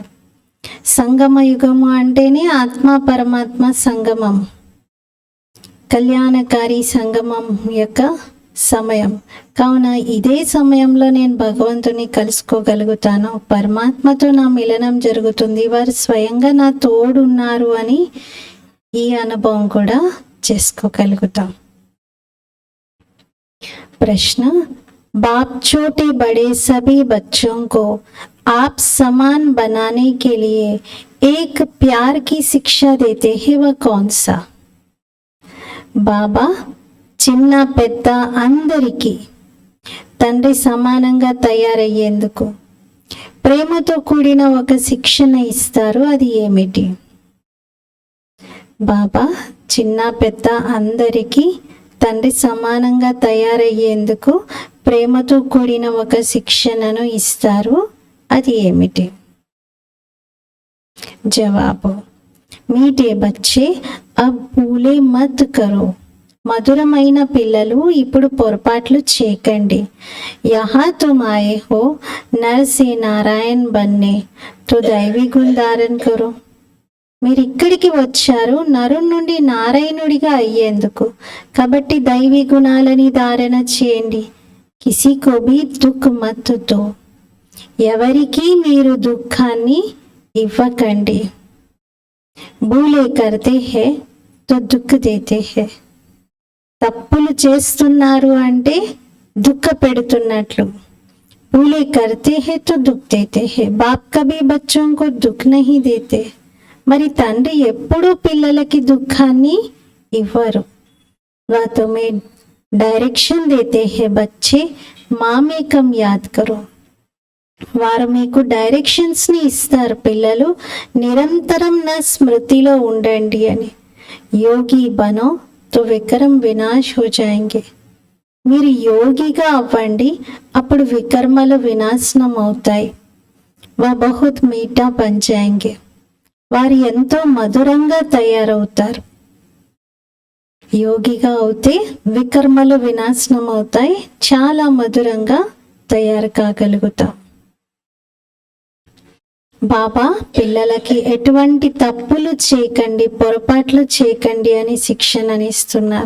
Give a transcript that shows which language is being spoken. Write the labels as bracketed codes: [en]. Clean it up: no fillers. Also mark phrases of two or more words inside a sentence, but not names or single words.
[te] సంగమ యుగము అంటేనే ఆత్మ పరమాత్మ సంగమం, కళ్యాణకారి సంగమం యొక్క సమయం. కావున ఇదే సమయంలో నేను భగవంతుని కలుసుకోగలుగుతాను, పరమాత్మతో నా మిలనం జరుగుతుంది, వారు స్వయంగా నా తోడున్నారు అని ఈ అనుభవం కూడా చేసుకోగలుగుతాం. [hi] ప్రశ్న, बाप छोटे बड़े सभी बच्चों को आप समान बनाने के लिए एक प्यार की शिक्षा देते हैं, वह कौन सा? [te] బాబా చిన్న పెద్ద అందరికీ తండ్రి సమానంగా తయారయ్యేందుకు ప్రేమతో కూడిన ఒక శిక్షణ ఇస్తారు, అది ఏమిటి? బాబా చిన్న పెద్ద అందరికీ తండ్రి సమానంగా తయారయ్యేందుకు ప్రేమతో కూడిన ఒక శిక్షణను ఇస్తారు, అది ఏమిటి? జవాబు, [hi] मीठे बच्चे अब भूलें मत करो. [te] మధురమైన పిల్లలు, ఇప్పుడు పొరపాట్లు చేయకండి. [hi] यहाँ तुम आए हो नर से नारायण बनने तो दैवी गुण धारण करो. [te] మీరు ఇక్కడికి వచ్చారు నరు నుండి నారాయణుడిగా అయ్యేందుకు, కాబట్టి దైవీ గుణాలని ధారణ చేయండి. [hi] किसी को भी दुःख मत दो. [te] ఎవరికి మీరు దుఃఖాన్ని ఇవ్వకండి. [hi] भूलें करते हैं तो दुःख देते हैं. [te] తప్పులు చేస్తున్నారు అంటే దుఃఖ పెడుతున్నట్లు. [hi] भूलें करते हैं तो दुःख देते हैं. बाप कभी बच्चों को दुख नहीं देते. [te] మరి తండ్రి ఎప్పుడూ పిల్లలకి దుఃఖాన్ని ఇవ్వరు. [hi] वो तुम्हें डायरेक्शन देते हैं बच्चे मामेकम् याद करो. [te] వారు మీకు డైరెక్షన్స్ని ఇస్తారు, పిల్లలు నిరంతరం నా స్మృతిలో ఉండండి అని. [hi] योगी बनो तो विकर्म विनाश हो जाएँगे. [te] మీరు యోగిగా అవ్వండి, అప్పుడు వికర్మలు వినాశనం అవుతాయి. [hi] वो बहुत मीठा बन जाएँगे. [te] వారు ఎంతో మధురంగా తయారవుతారు. యోగిగా అవుతే వికర్మలు వినాశనం అవుతాయి, చాలా మధురంగా తయారు కాగలుగుతాం. బాబా పిల్లలకి ఎటువంటి తప్పులు చేయకండి, పొరపాట్లు చేయకండి అని శిక్షణనిస్తున్నారు.